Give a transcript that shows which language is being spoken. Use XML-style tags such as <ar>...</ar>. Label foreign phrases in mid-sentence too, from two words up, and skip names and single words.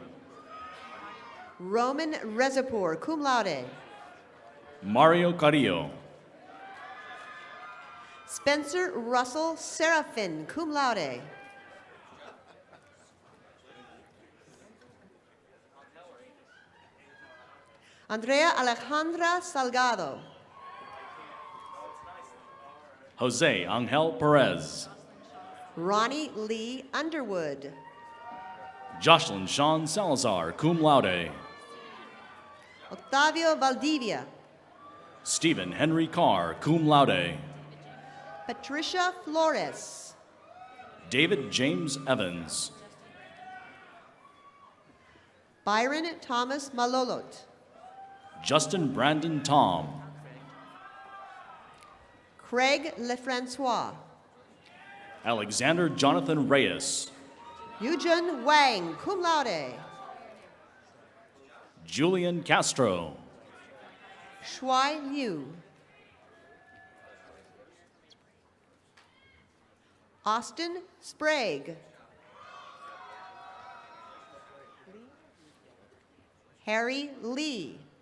<en>Roman Rezapour,</en> <la>cum laude.</la> <en>Mario Carrillo. Spencer Russell Seraphin,</en> <la>cum laude.</la> <en>Andrea Alejandra Salgado. Jose Angel Perez. Ronnie Lee Underwood. Jocelyn Sean Salazar,</en> <la>cum laude.</la> <en>Octavio Valdivia. Stephen Henry Carr,</en> <la>cum laude.</la> <en>Patricia Flores. David James Evans. Byron Thomas Malolot. Justin Brandon Tom. Craig Lefrancois. Alexander Jonathan Reyes. Yujun Wang,</en> <la>cum laude.</la> <en>Julian Castro. Shuai Liu. Austin Sprague. Harry Lee.</en>